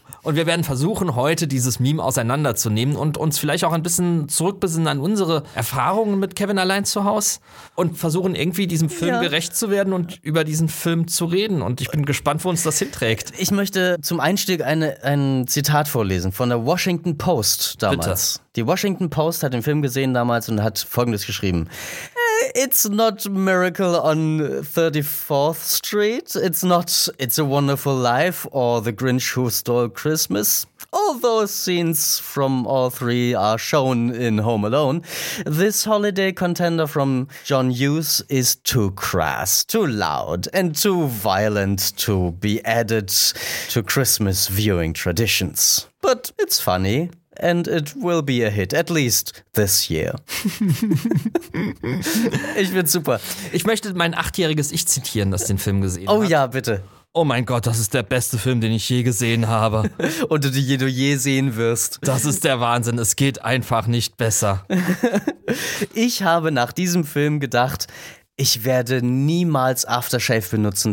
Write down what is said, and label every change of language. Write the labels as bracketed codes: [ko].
[de] Und wir werden versuchen, heute dieses Meme auseinanderzunehmen und uns vielleicht auch ein bisschen zurückbesinnen an unsere Erfahrungen mit Kevin allein zu Hause und versuchen irgendwie diesem Film gerecht zu werden und über diesen Film zu reden. Und ich bin gespannt, wo uns das hinträgt. Ich möchte zum Einstieg ein Zitat vorlesen von der Washington Post damals. Bitte. Die Washington Post hat den Film gesehen damals und hat Folgendes geschrieben. [en] It's not Miracle on 34th Street. It's not It's a Wonderful Life or The Grinch Who Stole Christmas. All those scenes from all three are shown in Home Alone. This holiday contender from John Hughes is too crass, too loud, and too violent to be added to Christmas viewing traditions. But it's funny. And it will be a hit, at least this year. [de] Ich bin super. Ich möchte mein 8-jähriges Ich zitieren, das den Film gesehen hat. Oh ja, bitte. Oh mein Gott, das ist der beste Film, den ich je gesehen habe. Und den du je sehen wirst. Das ist der Wahnsinn. Es geht einfach nicht besser. Ich habe nach diesem Film gedacht, ich werde niemals Aftershave benutzen.